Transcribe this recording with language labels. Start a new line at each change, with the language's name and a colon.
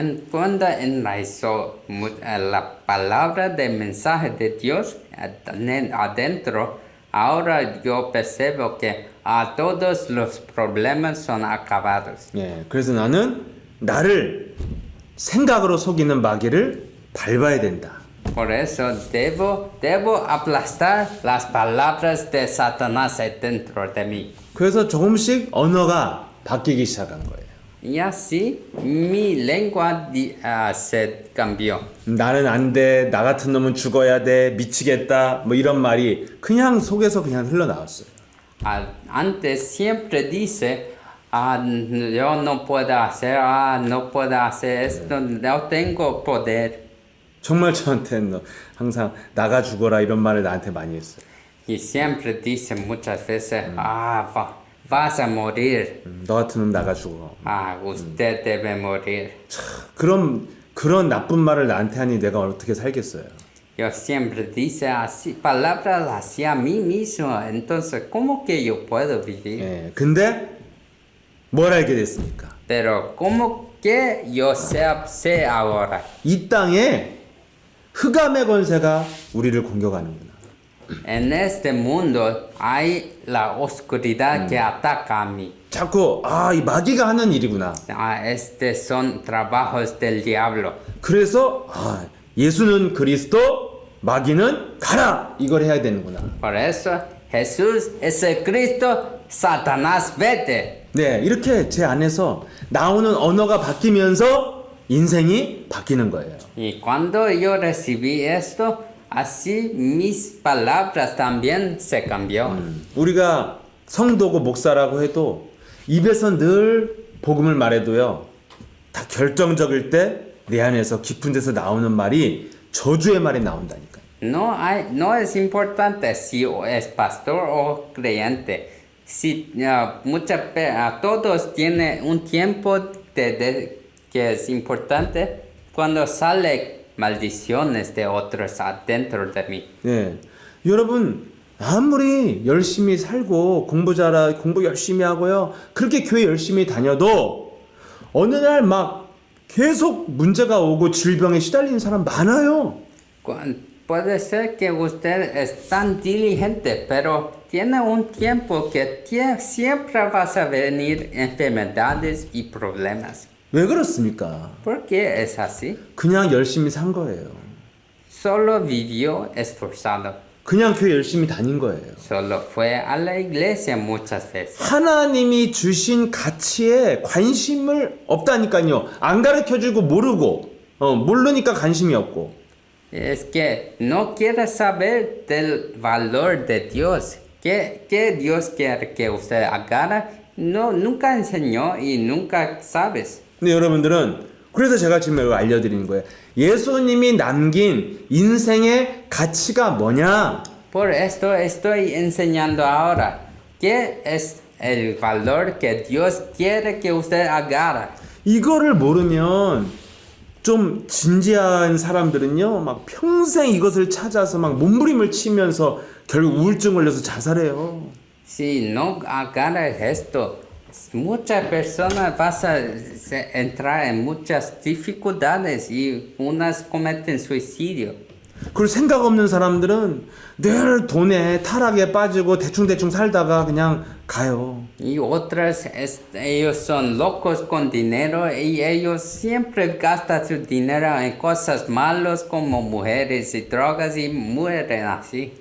Spanish: Cuando enraizó la palabra del mensaje de Dios adentro, ahora yo percibo que todos los problemas son acabados.
Korean: 예. 그래서 나는 나를 생각으로 속이는 마귀를 밟아야 된다.
Spanish: Por eso debo aplastar las palabras de Satanás dentro de mí.
Korean: 그래서 조금씩 언어가 바뀌기 시작한 거예요.
Spanish: Y así mi lengua se cambió.
Korean: 나는 안 돼, 나 같은 놈은 죽어야 돼, 미치겠다, 뭐 이런 말이 그냥 속에서 그냥 흘러나왔어요.
Spanish: Antes siempre dice, yo no puedo hacer esto, no tengo poder.
Korean: 정말 저한테는 항상 나가 죽어라 이런 말을 나한테 많이 했어요.
Spanish: Y siempre dice muchas veces, vas a morir.
Korean: 너 같은 놈 나가 죽어.
Spanish: Usted debe morir.
Korean: 그런 나쁜 말을 나한테 하니 내가 어떻게 살겠어요?
Spanish: Yo siempre dice así, palabras así a mí mismo. Entonces, ¿cómo que yo puedo vivir?
Korean: 예, 근데 뭘 알게 됐습니까?
Spanish: Pero, ¿cómo que yo sé ahora?
Korean: 이 땅에 흑암의 권세가 우리를 공격하는구나.
Spanish: En este mundo hay la oscuridad que ataca a mí.
Korean: 자꾸 이 마귀가 하는 일이구나.
Spanish: Estos son trabajos del diablo.
Korean: 그래서 예수는 그리스도, 마귀는 가라 이걸 해야 되는구나.
Spanish: Por eso, Jesús es el Cristo, Satanás vete.
Korean: 네, 이렇게 제 안에서 나오는 언어가 바뀌면서 인생이 바뀌는 거예요.
Spanish: Y cuando yo recibí esto, así mis palabras también se cambió.
Korean: 우리가 성도고 목사라고 해도 입에서 늘 복음을 말해도요, 다 결정적일 때 내 안에서 깊은 데서 나오는 말이 저주의 말이 나온다니까요.
Spanish: No es importante si es pastor o creyente. Si todos tienen un tiempo que es importante cuando sale maldiciones de otros adentro de mí.
Korean: 네, 여러분 아무리 열심히 살고 공부 열심히 하고요, 그렇게 교회 열심히 다녀도 어느 날 막 계속 문제가 오고 질병에 시달리는 사람 많아요.
Spanish: Puede ser que usted es tan diligente, pero tiene un tiempo que siempre vas a venir enfermedades y problemas.
Korean: 왜 그렇습니까?
Spanish: ¿Por qué es así?
Korean: 그냥 열심히 산 거예요.
Spanish: Solo vivió esforzado.
Korean: 그냥 교회 열심히 다닌 거예요.
Spanish: Solo fue a la iglesia muchas veces.
Korean: 하나님이 주신 가치에 관심을 없다니까요. 안 가르쳐주고 모르고 모르니까 관심이 없고.
Spanish: Es que no quiere saber del valor de Dios. ¿Qué Dios quiere que usted agarre? No, nunca enseñó y nunca sabes.
Korean: 근데 여러분들은 그래서 제가 지금 이거 알려드리는 거예요. 예수님이 남긴 인생의 가치가 뭐냐?
Spanish: Por esto estoy enseñando ahora. ¿Qué es el valor que Dios quiere que usted agarre?
Korean: 이거를 모르면 좀 진지한 사람들은요, 막 평생 이것을 찾아서 막 몸부림을 치면서 결국 우울증 걸려서 자살해요.
Spanish: Si no agarras esto, muchas personas van a entrar en muchas dificultades y unas cometen suicidio.
Korean: 그리고 생각 없는 사람들은 늘 돈에 타락에 빠지고 대충대충 살다가 그냥 가요.
Spanish: Y otras, ellos son locos con dinero y ellos siempre gastan su dinero en cosas malas como mujeres y drogas y mueren así.